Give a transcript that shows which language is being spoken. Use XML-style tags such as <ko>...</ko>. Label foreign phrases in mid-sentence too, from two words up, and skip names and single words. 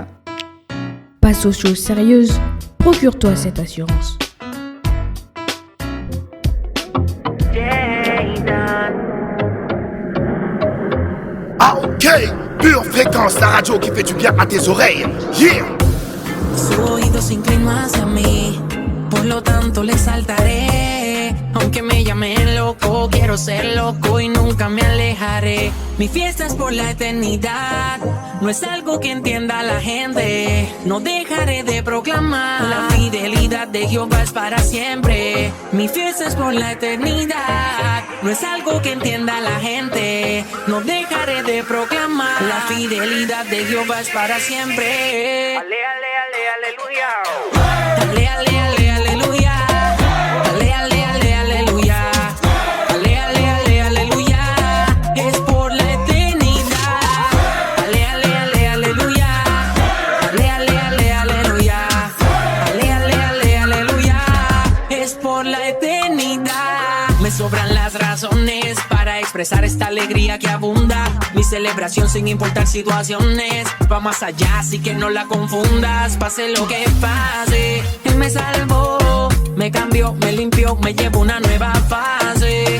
<fr>Passe aux choses sérieuses, procure-toi cette assurance. Ah ok, pure fréquence, la radio qui fait du bien à tes oreilles.</fr> <en>Yeah.</en> <es>Su oído se inclinó hacia mí, por lo tanto le saltaré. Aunque me llamen loco, quiero ser loco y nunca me alejaré. Mi fiesta es por la eternidad, no es algo que entienda la gente. No dejaré de proclamar, la fidelidad de Jehová es para siempre. Mi fiesta es por la eternidad, no es algo que entienda la gente. No dejaré de proclamar, la fidelidad de Jehová es para siempre. Ale, ale, ale, aleluya. Ale, ale, ale, aleluya. Ale, ale, ale, aleluya. Ale, ale, ale, aleluya. Es por la eternidad. Ale, ale, ale, aleluya. Ale, ale, ale, aleluya. Ale, ale, ale, aleluya. Es por la eternidad. Me sobran las razones para expresar esta alegría que abunda. Mi celebración sin importar situaciones va más allá, así que no la confundas. Pase lo que pase, Él me salvó, me cambió, me limpió, me llevó una nueva fase.</es>